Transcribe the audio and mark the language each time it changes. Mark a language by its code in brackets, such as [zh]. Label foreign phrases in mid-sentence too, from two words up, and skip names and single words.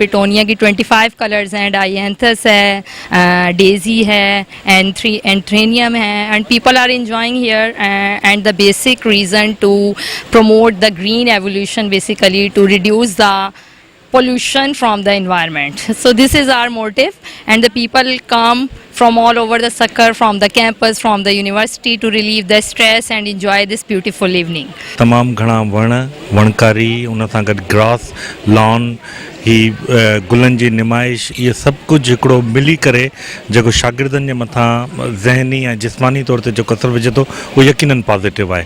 [hi] पिटोनिया की 25 कलर्स हैं, डायंथस है, डेजी है, एंथ्रेनियम है [en] and people are enjoying here and the basic reason to promote the green evolution basically to reduce the pollution from the environment. So this is our motive and the people come from all over the Sakkar, from the campus, from the university to relieve the stress and enjoy this beautiful evening. [sd] तमाम घणा वणकारी उन सां गॾु [en] ग्रास लॉन [sd] ही गुलनि जी नुमाइश ये सभु कुझु हिकिड़ो मिली करे जेको शागिर्दनि जे मथां ज़हनी ऐं जिस्मानी तौर ते जेको असरु विझे थो उहो यकीनन पॉज़िटिव आहे।